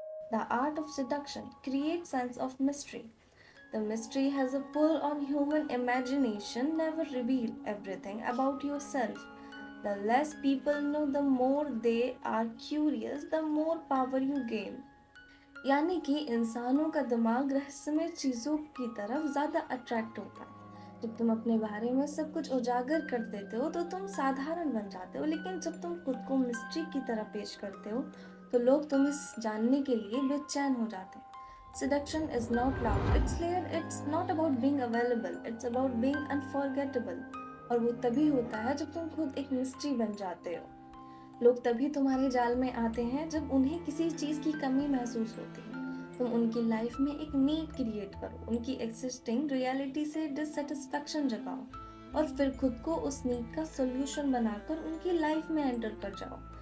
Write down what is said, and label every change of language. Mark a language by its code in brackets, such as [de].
[en] The art of seduction creates sense of mystery. The mystery has a pull on human imagination. Never reveal everything about yourself. The less people know, the more they are curious, the more power you gain. [hi] यानी कि इंसानों का दिमाग रहस्यमय चीजों की तरफ ज्यादा अट्रैक्ट होता है। जब तुम अपने बारे में सब कुछ उजागर कर देते हो तो तुम साधारण बन जाते हो, लेकिन जब तुम खुद को मिस्ट्री की तरह पेश करते हो तो लोग तुम्हें जानने के लिए बेचैन हो जाते हैं। [en] Seduction is not loud, it's layered, it's not about being available, it's about being unforgettable। [hi] और वो तभी होता है जब तुम खुद एक मिस्ट्री बन जाते हो। लोग तभी तुम्हारे जाल में आते हैं जब उन्हें किसी चीज की कमी महसूस होती है। तुम उनकी लाइफ में एक नीड क्रिएट करो, उनकी [en] existing reality [hi] से [en] dissatisfaction [hi] जगाओ और फिर खुद को उस नीड का सोल्यूशन बनाकर उनकी लाइफ में एंटर कर जाओ।